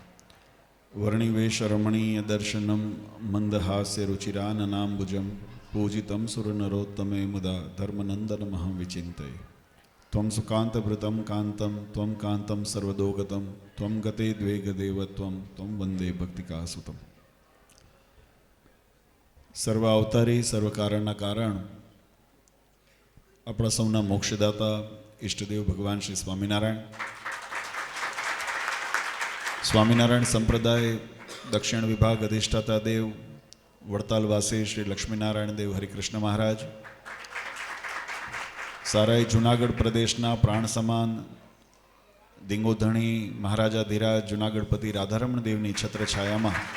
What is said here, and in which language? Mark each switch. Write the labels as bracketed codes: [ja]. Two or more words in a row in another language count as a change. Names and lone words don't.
[sa] वर्णिवेशरमणीयदर्शनं मन्दहास्यरुचिराननाम्बुजं पूजितं सुरनरोत्तमे मुदा धर्मनन्दनमहं विचिन्तये। त्वं सुकान्तभृतं कान्तं त्वं कान्तं सर्वदोगतं त्वं गते द्वे गदेवत्वं त्वं वन्दे भक्तिकासुतम्। [gu] સર્વ અવતારી સર્વ કારણના કારણ આપણા સૌના મોક્ષદાતા ઈષ્ટદેવ ભગવાન શ્રી સ્વામિનારાયણ. સ્વામિનારાયણ સંપ્રદાય દક્ષિણ વિભાગ અધિષ્ઠાતા દેવ વડતાલવાસી શ્રી લક્ષ્મીનારાયણ દેવ હરિકૃષ્ણ મહારાજ, સારાઈ જુનાગઢ પ્રદેશના પ્રાણ સમાન દિંગોધણી મહારાજા ધીરાજ જુનાગઢપતિ રાધારમણ દેવની છત્રછાયામાં